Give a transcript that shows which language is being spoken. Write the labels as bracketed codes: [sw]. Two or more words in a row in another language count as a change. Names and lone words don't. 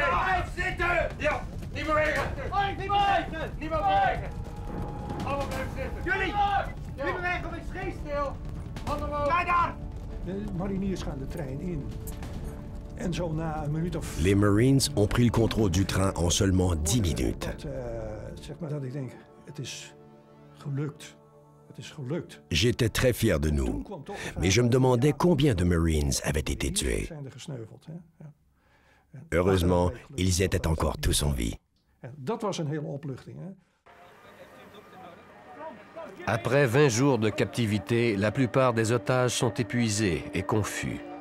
[nl] Blijf zitten! Ja! Niet bewegen! Niet bewegen! Niet bewegen! Allemaal blijven zitten! Jullie! Niet bewegen of ik schiet stil! Handen omhoog! Kijk daar! De mariniers gaan de trein in. En zo na een minuut of... [fr] Les Marines ont pris le contrôle du train en seulement 10 minutes. [nl] Zeg maar dat ik denk, het is gelukt. [fr] J'étais très fier de nous, mais je me demandais combien de Marines avaient été tués. Heureusement, ils étaient encore tous en vie. Après 20 jours de captivité, la plupart des otages sont épuisés et confus.